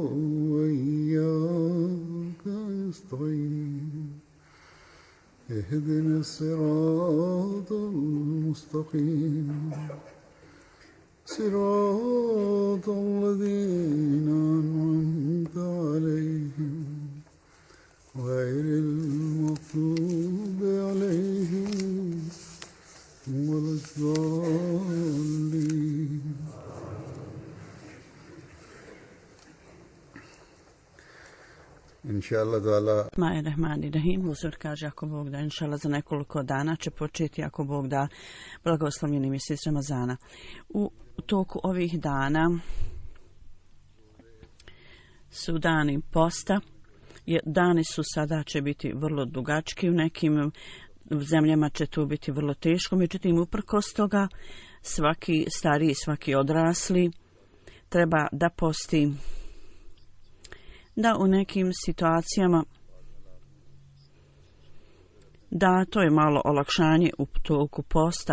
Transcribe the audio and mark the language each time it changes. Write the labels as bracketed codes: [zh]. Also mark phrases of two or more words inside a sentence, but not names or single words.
[ar] وإياك نستعين اهدنا الصراط المستقيم صراط الذين أنعمت عليهم غير المغضوب عليهم ولا الضالين. Bismillahirrahmanirrahim. [bs] Uzor kaže ako Bog da, inšala za nekoliko dana će početi ako Bog da blagoslovljeni mjesec Ramazana. U toku ovih dana su dani posta. Dani su sada će biti vrlo dugački, u nekim zemljama će to biti vrlo teško, međutim uprkos toga svaki stariji, svaki odrasli treba da posti, da u nekim situacijama da to je malo olakšanje u toku posta.